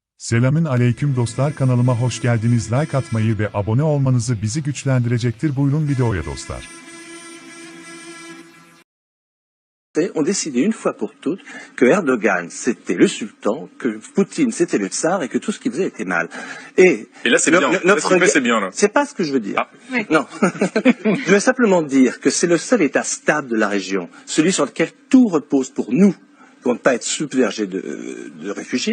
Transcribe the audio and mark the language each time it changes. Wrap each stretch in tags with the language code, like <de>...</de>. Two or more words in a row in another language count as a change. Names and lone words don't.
<tr>Selamün aleyküm dostlar, kanalıma hoş geldiniz. Like atmayı ve abone olmanızı bizi güçlendirecektir. Buyurun videoya dostlar.</tr> <fr>On décidait une fois pour toutes que Erdogan c'était le sultan, que Poutine c'était le tsar et que tout ce qu'il faisait était mal. Et là c'est bien, c'est bien là. C'est pas ce que je veux dire. Ah. Oui. Non. Je veux simplement dire que c'est le seul état stable de la région, celui sur lequel tout repose pour nous, pour ne pas être submergé de réfugiés.</fr>